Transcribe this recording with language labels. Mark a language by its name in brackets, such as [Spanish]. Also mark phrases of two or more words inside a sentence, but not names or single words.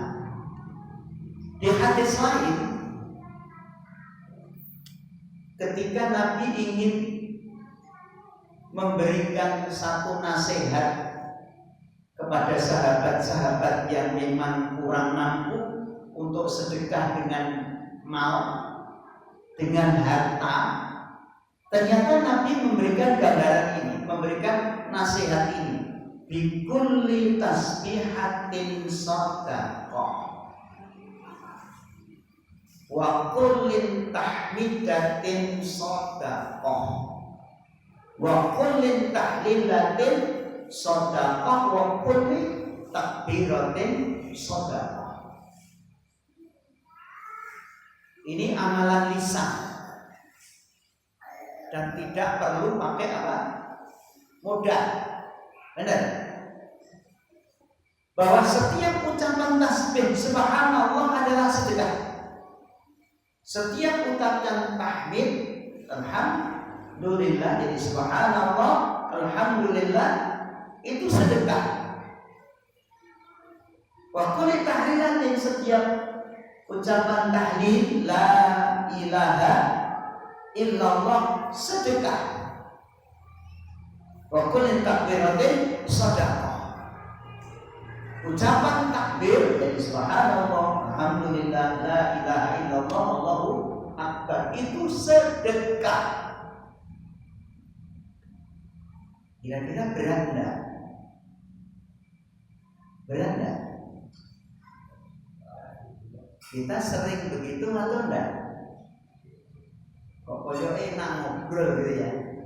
[Indonesian] Di hadis lain, ketika Nabi ingin memberikan satu nasihat kepada sahabat-sahabat yang memang kurang mampu untuk sedekah dengan mal, dengan harta, ternyata Nabi memberikan gambaran ini, memberikan nasihat ini. [Arabic] بكل تسبيحة صدقة وكل تحميدة صدقة وكل تهليلة صدقة وكل تكبيرة صدقة. [Indonesian] Ini amalan lisan dan tidak perlu pakai apa? Modal. Benar? Bahwa setiap ucapan tasbih subhanallah adalah sedekah. Setiap ucapan tahmid alhamdulillah, jadi [Arabic] سبحان الله الحمد لله [Indonesian] itu sedekah. [Arabic] وكل تهليلة, [Indonesian] setiap ucapan tahlil [Arabic] لا إله إلا الله [Indonesian] sedekah. [Arabic] وكل تكبيرة صدقة. [Indonesian] Ucapan takbir dari [Arabic] سبحان الله، الحمد لله، لا إله إلا الله، الله أكبر [Indonesian] itu sedekah. Kira-kira berat enggak? Berat enggak? Kita sering begitu atau enggak? [Javanese] Kok koyo enak ngobrol gitu ya?